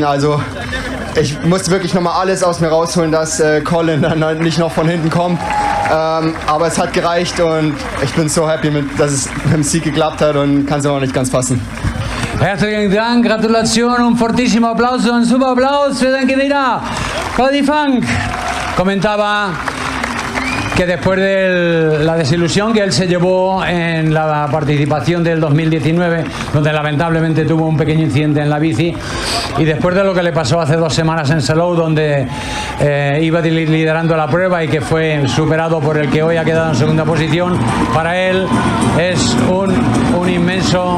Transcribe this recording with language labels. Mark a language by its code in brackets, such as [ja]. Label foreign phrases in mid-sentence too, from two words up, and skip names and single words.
[de] Also ich musste wirklich nochmal alles aus mir rausholen, dass Colin dann nicht noch von hinten kommt. Aber es hat gereicht und ich bin so happy, dass es mit dem Sieg geklappt hat und kann es auch nicht ganz fassen. Herzlichen Dank, Gratulation, [es] un fortísimo aplauso, un super aplauso [de] für den Gewinner, [es] Cody Funk. Comentaba que después de la desilusión que él se llevó en la participación del 2019, donde lamentablemente tuvo un pequeño incidente en la bici, y después de lo que le pasó hace 2 semanas en Salou, donde iba liderando la prueba y que fue superado por el que hoy ha quedado en segunda posición, para él es un inmenso...